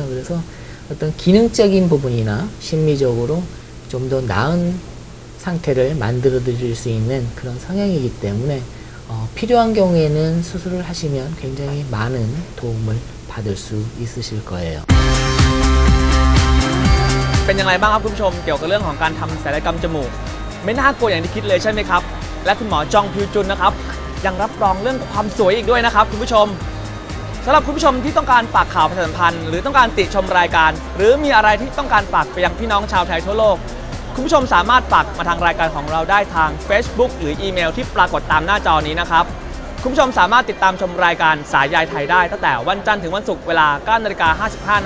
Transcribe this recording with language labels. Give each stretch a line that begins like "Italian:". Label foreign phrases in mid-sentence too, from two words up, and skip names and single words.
Korean: 그래서 어떤 기능적인 부분이나 심리적으로 좀 더 나은 상태를 만들어 드릴 수 있는 그런 성향이기 때문에 필요한 경우에는 수술을 하시면 굉장히 많은 도움을 받을 수 있으실 거예요.
Thai: เป็นอย่างไรบ้างครับคุณผู้ชมเกี่ยวกับเรื่องของการทำศัลยกรรมจมูกไม่น่ากลัวอย่างที่คิดเลยใช่ไหมครับและคุณหมอจองพิวจุนนะครับ ยังรับรองเรื่องความสวยอีกด้วยนะครับคุณผู้ชมสำหรับคุณผู้ชมที่ต้องการฝากข่าวประชาสัมพันธ์หรือต้องการติชมรายการหรือมีอะไรที่ต้องการฝากไปยังพี่น้องชาวไทยทั่วโลกคุณผู้ชมสามารถฝากมาทางรายการของเราได้ทาง Facebook หรืออีเมลที่ปรากฏตามหน้าจอนี้นะครับคุณผู้ชมสามารถติดตามชมรายการสายใยไทยได้ตั้งแต่วันจันทร์ถึงวันศุกร์เวลา 9:55 น.